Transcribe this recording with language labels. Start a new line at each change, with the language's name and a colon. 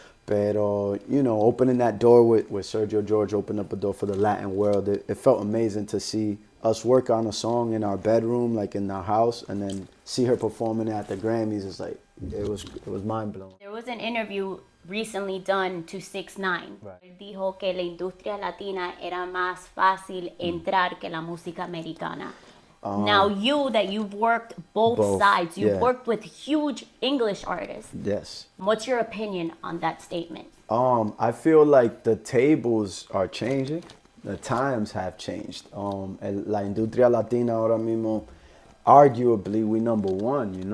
Spanish: Pero,
English: opening that door with Sergio George opened up a door for the Latin world. It felt amazing to see us work on a song in our bedroom, like in our house, and then see her performing at the Grammys. It's like, it was mind-blowing. There was an interview recently done to 6ix9ine.
Spanish: Él dijo que la industria latina era más fácil entrar que la música americana.
English: Now you've worked both sides. You've worked with huge English artists. Yes. What's your opinion on that statement? I feel like the tables are changing. The times have changed.
Spanish: La industria latina ahora mismo,
English: arguably, we number one,